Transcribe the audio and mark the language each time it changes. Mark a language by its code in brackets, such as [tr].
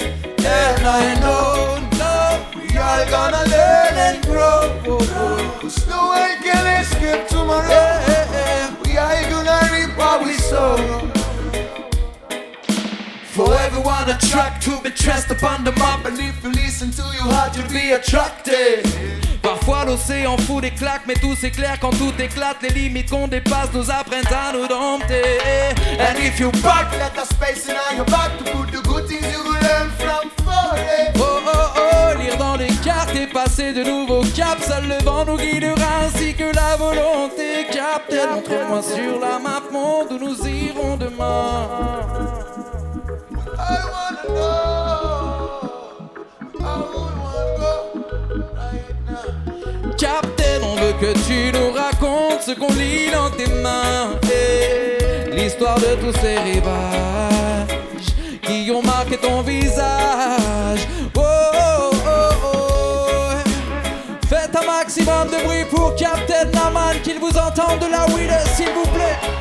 [en] And I know, we all gonna learn and grow. Cause no one can escape tomorrow. Yeah. We are gonna reap what we sow. For everyone a track to be traced upon the map. And if you listen to your heart, you'll be attracted. [fr] Parfois l'océan fout des claques, mais tout s'éclaire quand tout éclate. Les limites qu'on dépasse nous apprennent à nous dompter. [en] And if you back, let the space in your back to put the good things you will learn from falling. [fr] Oh oh oh, lire dans les cartes et passer de nouveaux caps. Seul le vent nous guidera ainsi que la volonté. Capitaine, montre-moi sur la map monde où nous irons demain. [en] I wanna know, I wanna go right now. [fr] Capitaine, on veut que tu nous racontes ce qu'on lit dans tes mains. L'histoire de tous ces rivages qui ont marqué ton visage. Oh, oh, oh, oh. Faites un maximum de bruit pour Capitaine Naman, qu'il vous entende de la weed, s'il vous plaît.